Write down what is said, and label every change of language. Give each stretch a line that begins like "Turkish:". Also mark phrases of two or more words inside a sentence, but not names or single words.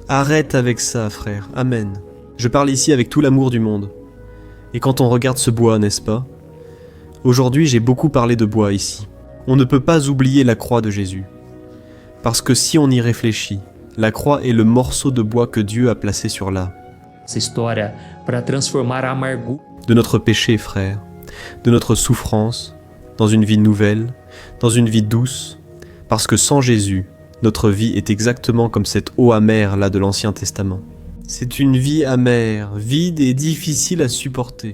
French: Arrête avec ça, frère. Amen. Je parle ici avec tout l'amour du monde. Et quand on regarde ce bois, n'est-ce pas? Aujourd'hui, j'ai beaucoup parlé de bois ici. On ne peut pas oublier la croix de Jésus. Parce que si on y réfléchit, la croix est le morceau de bois que Dieu a placé sur là.
Portuguese: Essa história para transformar a amargura
French: De notre péché, frère, de notre souffrance, dans une vie nouvelle, dans une vie douce, parce que sans Jésus, notre vie est exactement comme cette eau amère là de l'Ancien Testament. C'est une vie amère, vide et difficile à supporter.